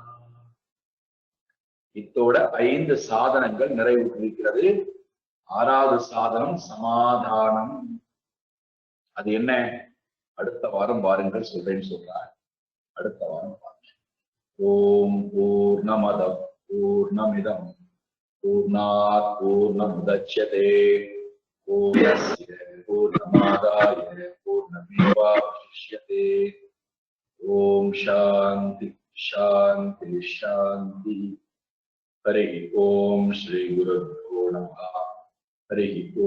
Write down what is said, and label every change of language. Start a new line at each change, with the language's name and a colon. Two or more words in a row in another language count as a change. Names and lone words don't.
Tamil: இத்தோட 5 சாதனங்கள் நிறைவுற்றிருக்கிறது. 6வது சாதனம் சமாதானம். அது என்ன? அடுத்த வாரம் பாருங்கள், சொல்றேன்னு சொல்றார். அடுத்த வாரம் பாருங்க.
Sanskrit: ॐ पूर्णमद पूर्णमिदं पूर्णात् पूर्णमुदच्यते पूर्णस्य पूर्णमादाय पूर्णमेवावशिष्यते. ॐ शान्ति शान्ति शान्ति. हरि ॐ श्री गुरुभ्यो नमः.